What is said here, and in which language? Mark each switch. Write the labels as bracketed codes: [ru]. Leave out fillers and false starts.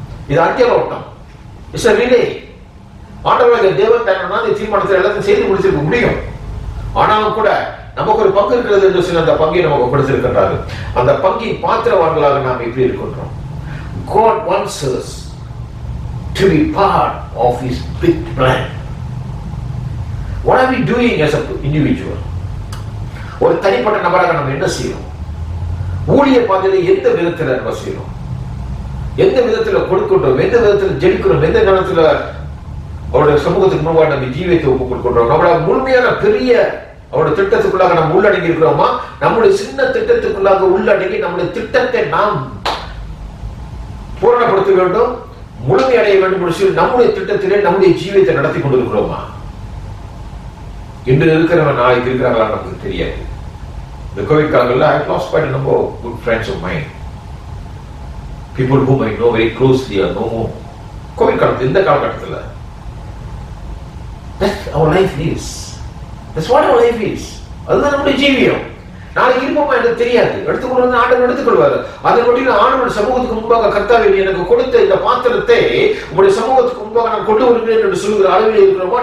[ta] இது அத்தியாரோட்டம், [en] It's a relay. [ta] ஆண்டவராகிய தேவன் தன்னுடைய தீர்மானத்தில் எல்லாத்தையும் செய்து முடிச்சிருக்க முடியும். ஆனாலும் கூட நமக்கு ஒரு பங்கு இருக்கிறது என்று சொல்லி அந்த பங்கை நமக்கு கொடுத்திருக்கின்றார்கள். அந்த பங்கின் பாத்திரவான்களாக நாம் எப்படி இருக்கின்றோம்? [en] God wants us to be part of His big plan. What are we doing as an individual? [ta] ஒரு தனிப்பட்ட நபராக நம்ம என்ன செய்யணும்? ஊழிய பாதையில் எந்த விதத்தில் நம்ம செய்யணும்? எந்த விதத்தில் கொடுக்கின்றோம்? எந்த விதத்தில் ஜெயிக்கிறோம்? எந்த நேரத்தில் அவருடைய சமூகத்துக்கு முன்பாக நம்ம ஜீவியத்தை ஒப்புக் கொடுக்கின்றோம்? நம்மளோட முழுமையான பெரிய அவருடைய திட்டத்துக்குள்ளாக நம்ம உள்ளடங்கி இருக்கிறோமா? நம்முடைய சின்ன திட்டத்துக்குள்ளாக உள்ளடங்கி நம்முடைய திட்டத்தை நாம் பூரணப்படுத்த வேண்டும், முழுமையடைய வேண்டும் என்று சொல்லி நம்முடைய திட்டத்திலே நம்முடைய ஜீவியத்தை நடத்தி கொண்டிருக்கிறோமா? இன்று இருக்கிறவங்க நாளைக்கு இருக்கிறாங்களா நமக்கு தெரியாது. இந்த கோவிட் காலங்களில் [en] I lost quite a number of good friends of mine, people whom I know very closely or no more. [ta] Covid காலத்தில் இந்த காலகட்டத்தில் [en] that's our life is. That's what our life is. [ta] அதுதான் நம்முடைய ஜீவியம். நாளைக்கு இருப்போமா எனக்கு தெரியாது. எடுத்துக்கொண்டு ஆண்டவர் எடுத்துக்கொள்வார். அதை கொண்டு ஆண்டவர் சமூகத்துக்கு முன்பாக கர்த்தாவே எனக்கு கொடுத்த இந்த பாத்திரத்தை உங்களுடைய சமூகத்துக்கு முன்பாக நான் கொண்டு வருகிறேன் என்று சொல்லுகிற அளவில் இருக்கிறோமா?